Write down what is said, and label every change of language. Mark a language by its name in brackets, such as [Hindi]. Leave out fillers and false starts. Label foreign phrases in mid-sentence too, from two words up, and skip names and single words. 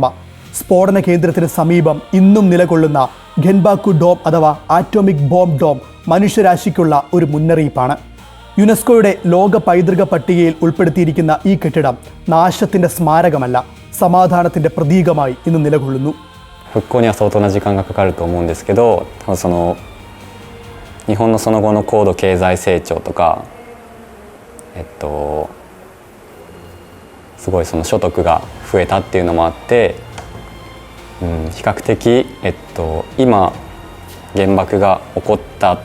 [Malayalam] സ്ഫോടന കേന്ദ്രത്തിന് സമീപം ഇന്നും നിലകൊള്ളുന്ന ഗെൻബാക്കു ഡോം അഥവാ ആറ്റോമിക് ബോംബ് ഡോം മനുഷ്യരാശിക്കുള്ള ഒരു മുന്നറിയിപ്പാണ്. യുനെസ്കോയുടെ ലോക പൈതൃക പട്ടികയിൽ ഉൾപ്പെടുത്തിയിരിക്കുന്ന ഈ കെട്ടിടം നാശത്തിൻ്റെ സ്മാരകമല്ല, സമാധാനത്തിൻ്റെ പ്രതീകമായി ഇന്ന് നിലകൊള്ളുന്നു. [Japanese] 復興には相当な時間がかかると思うんですけど、日本のその後の高度経済成長とか、すごいその所得が増えたっていうのもあって、比較的、今原爆が起こった